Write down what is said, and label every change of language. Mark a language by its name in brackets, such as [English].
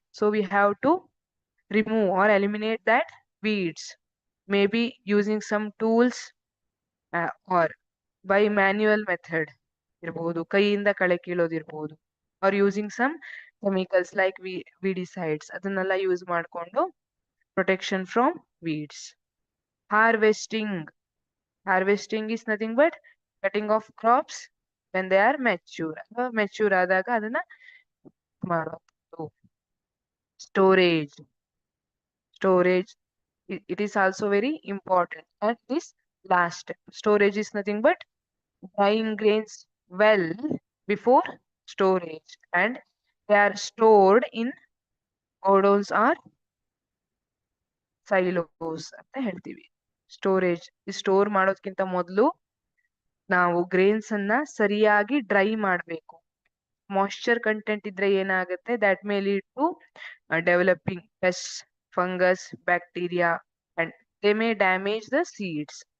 [English] so we have to remove or eliminate that weeds, maybe using some tools or by manual method [Kannada] ಇರಬಹುದು, ಕೈಯಿಂದ ಕಳೆ ಕೀಳೋದಿರ್ಬೋದು, [English] or using some chemicals like weedicides, [Kannada] ಅದನ್ನೆಲ್ಲ use ಮಾಡಿಕೊಂಡು [English] Protection from weeds. Harvesting. Harvesting is nothing but cutting off crops when they are mature. [Kannada] Mature ಆದಾಗ ಅದನ್ನ ಮಾಡೋದು. Storage. [English] Storage, it is also very important. And this last step, storage is nothing but drying grains well before storage, and they are stored in godowns or silos [Kannada] ಅಂತ ಹೇಳ್ತೀವಿ. Storage, store ಮಾಡೋದಕ್ಕಿಂತ ಮೊದಲು ನಾವು grains ಅನ್ನ ಸರಿಯಾಗಿ dry ಮಾಡಬೇಕು. Moisture content ಇದ್ರೆ ಏನಾಗುತ್ತೆ? [English] That may lead to developing pest, fungus, bacteria and they may damage the seeds.